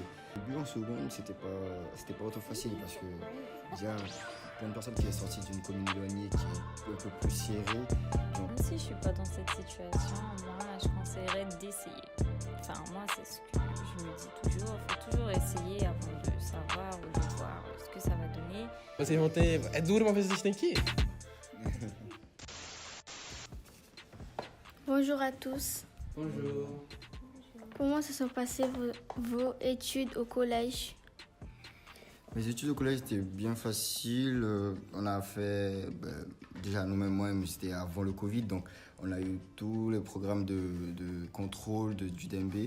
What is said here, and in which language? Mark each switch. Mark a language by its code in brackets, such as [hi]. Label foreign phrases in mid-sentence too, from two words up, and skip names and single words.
[fr] Au début, en seconde, c'était pas autant facile parce que déjà, pour une personne qui est sortie d'une commune éloignée, qui est un peu plus serrée, donc, Même si je suis pas dans cette situation, moi, je conseillerais d'essayer. Enfin, moi, c'est ce que je me dis toujours. Il faut toujours essayer avant de savoir ou de voir ce que ça va donner. [pt] Vocês vão ter. É duro, mas vocês têm que ir. [fr] Bonjour à tous. Bonjour. Comment se sont passées vos études au collège? mes études au collège étaient bien faciles. On a fait, déjà nous-mêmes, moi-même, c'était avant le Covid, donc on a eu tous les programmes de contrôle du DMB.